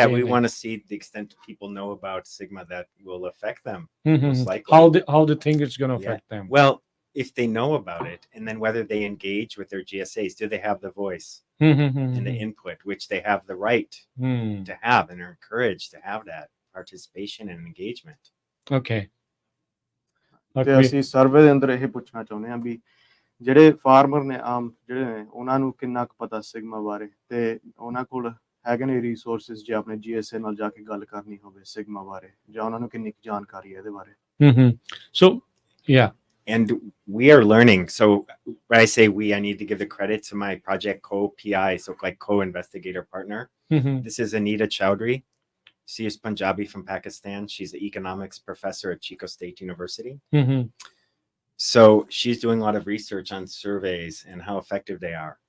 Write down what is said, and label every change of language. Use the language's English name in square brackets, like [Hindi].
[English] That we want to see the extent people know about Sigma that will affect them. Most likely. How they think it's going to affect them? Well, if they know about it, and then whether they engage with their GSAs. Do they have the voice and the input, which they have the right to have, and are encouraged to have that participation and engagement. Okay. [Punjabi] ਤੇ ਅਸੀਂ survey ਦੇ ਅੰਦਰ ਇਹ ਪੁੱਛਣਾ ਚਾਹੁੰਦੇ ਹਾਂ ਵੀ ਜਿਹੜੇ farmer ਨੇ ਆਮ ਜਿਹੜੇ ਨੇ ਉਹਨਾਂ ਨੂੰ ਕਿੰਨਾ ਕੁ ਪਤਾ ਸਿਗਮਾ ਬਾਰੇ ਤੇ ਉਹਨਾਂ ਕੋਲ ਹੈਗੇ ਨੇ ਰਿਸੋਰਸਿਸ ਜੇ ਆਪਣੇ GSA ਨਾਲ ਜਾ ਕੇ ਗੱਲ ਕਰਨੀ ਹੋਵੇ ਸਿਗਮਾ ਬਾਰੇ ਜਾਂ ਉਹਨਾਂ ਨੂੰ ਕਿੰਨੀ ਕੁ ਜਾਣਕਾਰੀ ਹੈ ਇਹਦੇ ਬਾਰੇ [English] So yeah. And we are learning. So when I say we, I need to give the credit to my project co-PI, so like co-investigator partner. This is Anita Chowdhury. She is Punjabi from Pakistan. She's an economics professor at Chico State University. So she's doing a lot of research on surveys and how effective they are.